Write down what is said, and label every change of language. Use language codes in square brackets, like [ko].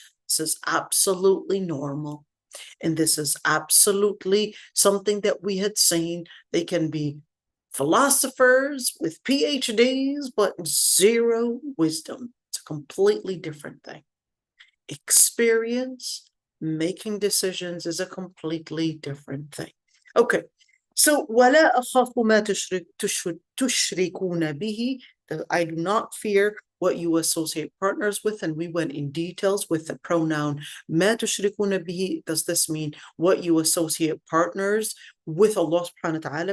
[en] This is absolutely normal. And this is absolutely something that we had seen. They can be philosophers with PhDs, but zero wisdom. It's a completely different thing. Experience, making decisions is a completely different thing. Okay, so [ar] وَلَا أَخَافُ مَا تُشْرِكُونَ بِهِ. [en] I do not fear what you associate partners with, and we went in details with the pronoun [ar] مَا تُشْرِكُونَ بِهِ. [en] Does this mean what you associate partners with Allah subhanahu wa ta'ala?